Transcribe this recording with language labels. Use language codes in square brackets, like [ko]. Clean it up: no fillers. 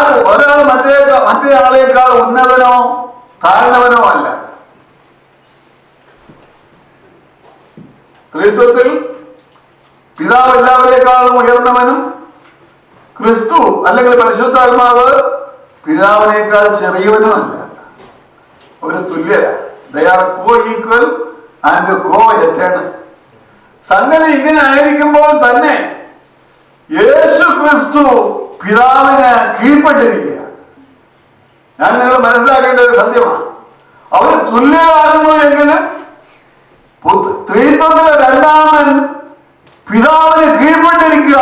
[ml] ഒരാൾ മറ്റേ ആളേക്കാൾ ഉന്നതനോ താഴ്ന്നവനോ അല്ല. സ്ത്രീത്വത്തിൽ പിതാവ് എല്ലാവരേക്കാളും ഉയർന്നവനും ക്രിസ്തു അല്ലെങ്കിൽ പരിശുദ്ധാത്മാവ് പിതാവിനേക്കാൾ ചെറിയവനുമല്ല. ഒരു തുല്യരാണ്. [en] They are co-equal and co-eternal. [ml] സംഗതി ഇങ്ങനെ ആയിരിക്കുമ്പോൾ തന്നെ യേശു ക്രിസ്തു പിതാവിന് കീഴ്പ്പെട്ടിരിക്കുക. ഞാൻ നിങ്ങൾ മനസ്സിലാക്കേണ്ട ഒരു സത്യമാണ്. അവർ തുല്യരാകുന്നു എങ്കിലും സ്ത്രീത്വത്തിലെ രണ്ടാമൻ പിതാവിന് കീഴ്പ്പെട്ടിരിക്കുക.